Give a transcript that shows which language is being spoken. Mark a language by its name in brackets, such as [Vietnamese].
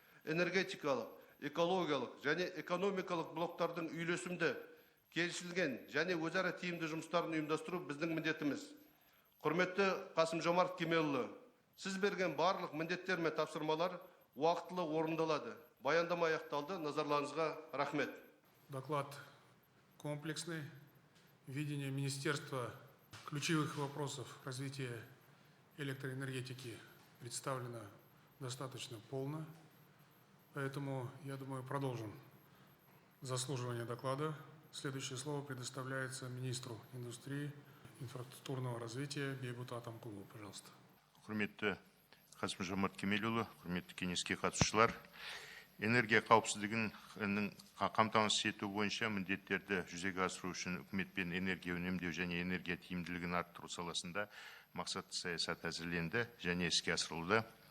[Kazakh] Энергетикалық, экологиялық және экономикалық блоктардың үйлесімді, келісілген және өзара тиімді жұмыстарын ұйымдастыру біздің міндетіміз. Құрметті Қасым-Жомарт Кемелұлы, сіз берген барлық міндеттер мен тапсырмалар уақытылы орындалады. Баяндама аяқталды. Назарларыңызға рахмет. [Russian] Доклад комплексный. Видение Министерства ключевых вопросов развития электроэнергетики представлено достаточно полно. Поэтому, я думаю, продолжим заслуживание доклада. Следующее слово предоставляется министру индустрии, инфраструктурного развития Бейбут Атамкулу. Пожалуйста. [Kazakh] Құрметті Қасым-Жомарт Кемелұлы, құрметті кеңеске қатысушылар, энергия қауіпсіздігін қамтамасыз ету бойынша міндеттерді жүзеге асыру үшін үкіметпен энергия үнемдеу және энергия тиімділігін арттыру саласында мақсатты саясат әзірленді және іске асырылды.